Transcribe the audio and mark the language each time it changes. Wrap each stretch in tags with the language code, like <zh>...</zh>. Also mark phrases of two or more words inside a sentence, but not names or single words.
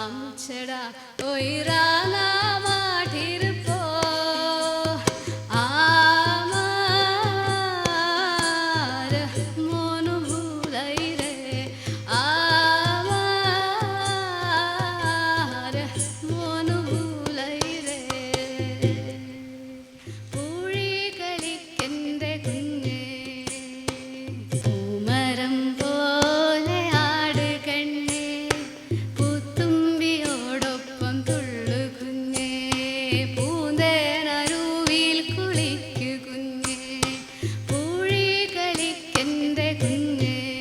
<bn>ছেড়া ওই রাঙা মাটির আমার মন ভুলাই রে, আমার মন ভুলাই রে,</bn> <ml>പൂഴി കളിക്കെന്റെ കുഞ്ഞേ പൂമരം പോലെ ആട് കണ്ണേ പൂത്തുമ്പിയോടൊപ്പം തുള്ളു കുഞ്ഞേ പൂന്തേനരുവിൽ കുളിക്കു കുഞ്ഞേ പൂഴി കളിക്കെന്റെ കുഞ്ഞേ</ml>